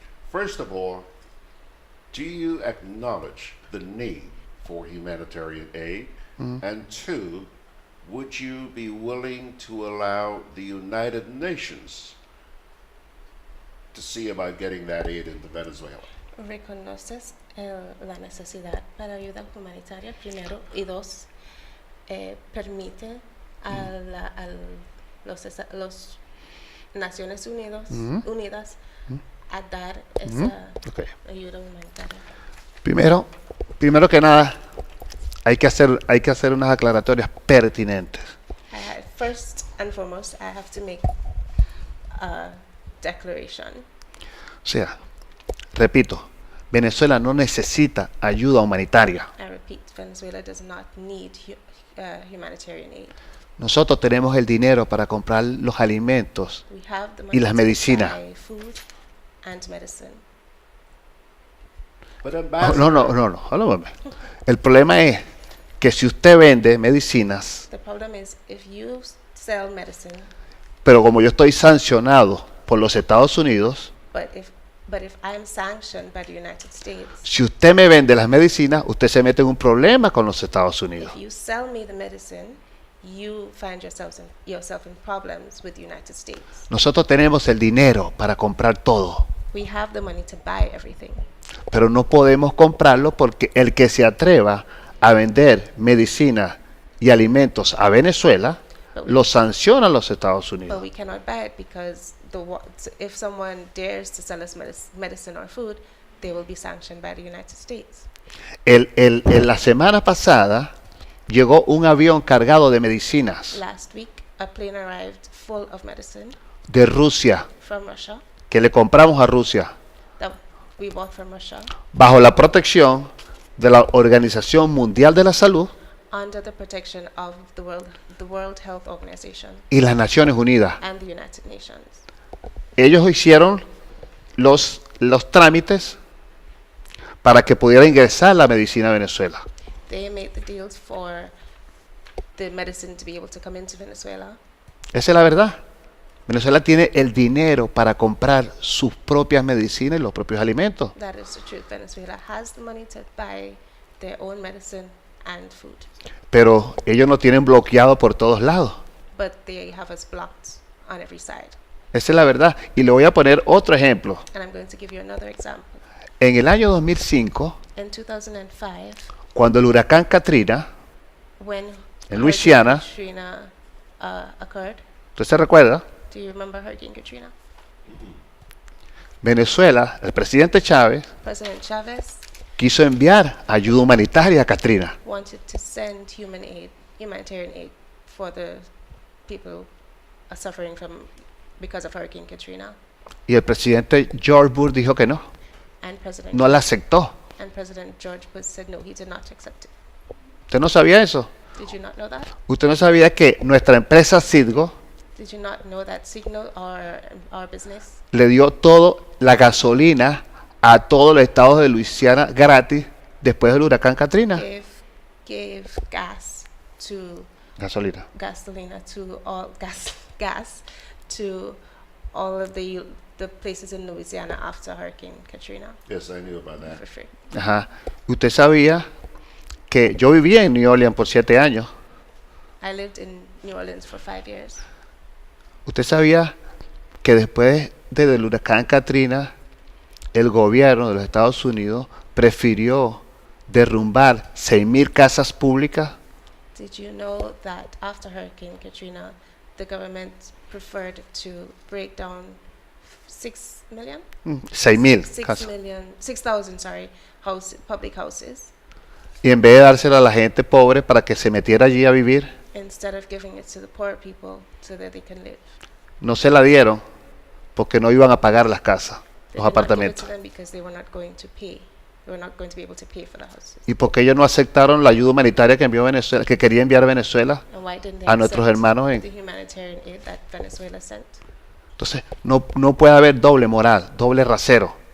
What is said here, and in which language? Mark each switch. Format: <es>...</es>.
<en>First of all, do you acknowledge the need for humanitarian aid? Mm-hmm. And 2, would you be willing to allow the United Nations to see about getting that aid into Venezuela?</en> <es>¿Reconoces la necesidad para ayuda humanitaria, primero? Y 2, permite a los Naciones Unidas a dar esa ayuda humanitaria. Primero que nada, hay que hacer unas aclaratorias pertinentes.</es> <en>First and foremost, I have to make a declaration.</en> <es>O sea, repito, Venezuela no necesita ayuda humanitaria.</es> <en>I repeat, Venezuela does not need humanitarian aid.</en> <es>Nosotros tenemos el dinero para comprar los alimentos</es> <en>We have the money</en> <es>y las</es> <en>to</en> <es>medicinas.</es> <en>buy food and medicine.</en> <es>No. El problema es que si usted vende medicinas,</es> <en>The problem is if you sell medicine,</en> <es>pero como yo estoy sancionado por los Estados Unidos,</es> <en>but if I'm sanctioned by the United States,</en> <es>si usted me vende las medicinas, usted se mete en un problema con los Estados Unidos.</es> <en>if you sell me the medicine, you find yourself in problems with the United States.</en> <es>Nosotros tenemos el dinero para comprar todo,</es> <en>We have the money to buy everything,</en> <es>pero no podemos comprarlo porque el que se atreva a vender medicinas y alimentos a Venezuela, lo sancionan los Estados Unidos.</es> <en>but we cannot buy it because if someone dares to sell us medicine or food, they will be sanctioned by the United States.</en> <es>La semana pasada llegó un avión cargado de medicinas</es> <en>Last week, a plane arrived full of medicine</en> <es>de Rusia</es> <en>from Russia</en> <es>que le compramos a Rusia</es> <en>that we bought from Russia</en> <es>bajo la protección de la Organización Mundial de la Salud</es> <en>under the protection of the World Health Organization</en> <es>y las Naciones Unidas.</es> <en>and the United Nations.</en> <es>Ellos hicieron los trámites para que pudiera ingresar la medicina a Venezuela.</es> <en>They made the deals for the medicine to be able to come into Venezuela.</en> <es>Esa es la verdad. Venezuela tiene el dinero para comprar sus propias medicinas y los propios alimentos.</es> <en>That is the truth. Venezuela has the money to buy their own medicine and food,</en> <es>Pero ellos no tienen bloqueado por todos lados.</es> <en>but they have us blocked on every side.</en> <es>Esa es la verdad. Y le voy a poner otro ejemplo.</es> <en>And I'm going to give you another example.</en> <es>En el año 2005,</es> <en>In 2005,</en> <es>cuando el huracán Katrina</es> <en>when</en> <es>en Luisiana,</es> <en>Hurricane Katrina occurred,</en> <es>¿usted se recuerda?</es> <en>do you remember Hurricane Katrina?</en> <es>Venezuela, el presidente Chávez,</es> <en>President Chavez</en> <es>quiso enviar ayuda humanitaria a Katrina.</es> <en>wanted to send humanitarian aid for the people suffering because of Hurricane Katrina.</en> <es>Y el presidente George Bush dijo que no.</es> <en>And President</en> <es>No la aceptó.</es> <en>And President George Bush said no, he did not accept it.</en> <es>¿Usted no sabía eso?</es> <en>Did you not know that?</en> <es>¿Usted no sabía que nuestra empresa Citgo</es> <en>Did you not know that Signal, our business,</en> <es>le dio todo la gasolina a todos los estados de Luisiana gratis después del huracán Katrina?</es> <en>gave gas to</en> <es>Gasolina.</es> <en>gasolina to all gas to all of the places in Louisiana after Hurricane Katrina. Yes, I knew about that. For free. Ajá.</en> <es>¿Usted sabía que yo vivía en New Orleans por 7 años?</es> <en>I lived in New Orleans for 5 years.</en> <es>¿Usted sabía que después del huracán Katrina, el gobierno de los Estados Unidos prefirió derrumbar 6,000 casas públicas?</es> <en>Did you know that after Hurricane Katrina, the government preferred to break down 6 million?</en> <es>6,000 casas.</es> <en>6,000, sorry, public houses.</en> <es>Y en vez de dárselo a la gente pobre para que se metiera allí a vivir,</es> <en>Instead of giving it to the poor people so that they can live.</en> <es>no se la dieron porque no iban a pagar las casas,</es> <en>They</en> <es>los</es> <en>did not give it</en> <es>apartamentos.</es> <en>to them because they were not going to pay. They were not going to be able to pay for the houses.</en> <es>¿Y por qué ellos no aceptaron la ayuda humanitaria que envió Venezuela, que quería enviar Venezuela</es> <en>And why didn't they</en> <es>a nuestros</es> <en>accept</en> <es>hermanos</es> <en>the</en> <es>en?</es> <en>humanitarian aid that Venezuela sent?</en> <es>Entonces, no puede haber doble moral, doble rasero.</es>